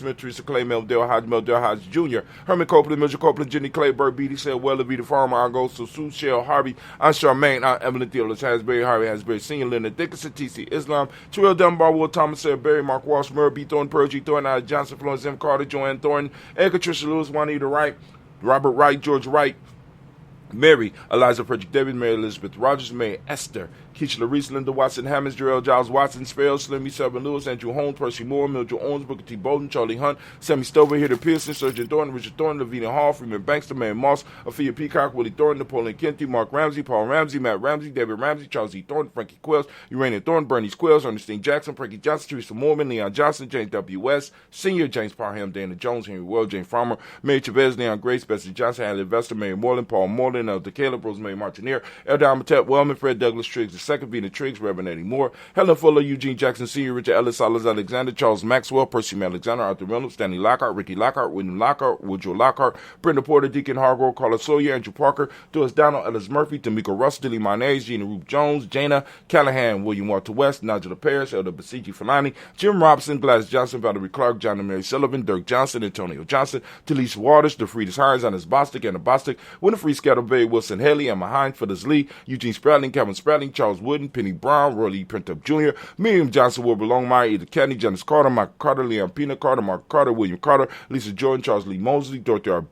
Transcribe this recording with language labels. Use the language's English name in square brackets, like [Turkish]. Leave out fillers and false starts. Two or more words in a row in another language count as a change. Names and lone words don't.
[English] Smith, Teresa Clay, Mel Dale Hodge Jr., Herman Copeland, Mitchell Copeland, Jenny Clay, Burt Beatty, Sarah Weller, Vita Farmer, Augusto, Sue Shell, Harvey, Aunt Charmaine, Aunt Evelyn Theodore, Hasbury, Harvey Hasbury Sr., Leonard Dickinson, T.C. Islam, Terrell Dunbar, Will Thomas, Sarah Berry, Mark Walsh, Murray B. Thornton, Percy Thornton, Ida Johnson, Florence M. Carter, Joanne Thornton, Edgar Tricia Lewis, Juanita Wright, Robert Wright, George Wright, Mary, Eliza Frederick David, Mary Elizabeth Rogers, Mary Esther, Keisha Reese, Linda Watson, Hammonds, Jarrell Giles Watson, Sparrow, Slimmy, Selvin Lewis, Andrew Holmes, Percy Moore, Mildred Owens, Booker T. Bolden, Charlie Hunt, Sammy Stover, Hitter Pearson, Sergeant Thornton, Richard Thornton, Lavina Hall, Freeman Bankster, Mary Moss, Aphia Peacock, Willie Thornton, Napoleon Kenty, Mark Ramsey, Paul Ramsey, Matt Ramsey, David Ramsey, Charles E. Thornton, Frankie Quills, Urania Thornton, Bernie Quills, Ernestine Jackson, Frankie Johnson, Teresa Mormon, Leon Johnson, James W. West, Senior, James Parham, Dana Jones, Henry Well, James Farmer, Mary Chavez, Leon Grace, Bessie Johnson, Alan Investor, Mary Moreland, Paul Moreland, Elder Caleb, Rosemary Martineer, Elder Amatep Wellman, Fred Douglas Triggs, II, Vina Triggs, Reverend Eddie Moore, Helen Fuller, Eugene Jackson Sr., Richard Ellis, Salas Alexander, Charles Maxwell, Percy Alexander, Arthur Reynolds, Stanley Lockhart, Ricky Lockhart, William Lockhart, Woodrow Lockhart, Brenda Porter, Deacon Hargrove, Carla Sawyer, Andrew Parker, Doris Donald, Ellis Murphy, Tamika Russ, Dilly Mayonnaise, Gina Roop Jones, Jana Callahan, William Walter West, Nigel Paris, Elder Basiji Falani, Jim Robson, Gladys Johnson, Valerie Clark, John and Mary Sullivan, Dirk Johnson, Antonio Johnson, Talise Waters, DeFriedis Hines, Annis Bostic, Anna Bostic, Winifred Scatterberry, Wilson Haley, Emma Hines, Phyllis Lee, Eugene Spratling, Kevin Spratling, Charles Wooden, Penny Brown, Roy Lee Printup Jr., Miriam Johnson, Wilbur Longmire, Edith Kennedy, Janice Carter, Michael Carter, Leon Pina Carter, Mark Carter, William Carter, Lisa Jordan, Charles Lee Mosley, Dorothy R.